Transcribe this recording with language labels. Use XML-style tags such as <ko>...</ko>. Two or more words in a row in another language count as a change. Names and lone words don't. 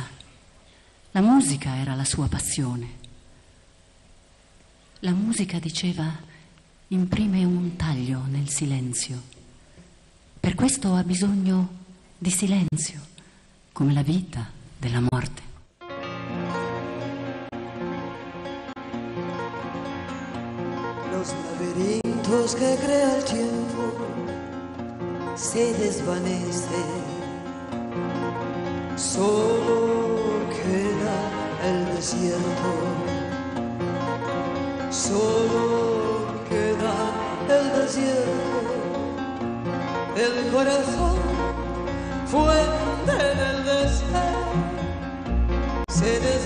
<it>La musica era la sua passione. La musica, diceva, imprime un taglio nel silenzio. Per questo ha bisogno di silenzio, come la vita della morte.</it> <es>Los laberintos que crea el tiempo se desvanece, solo queda el desierto, solo queda el desierto, el corazón fuente del deseo, se</es>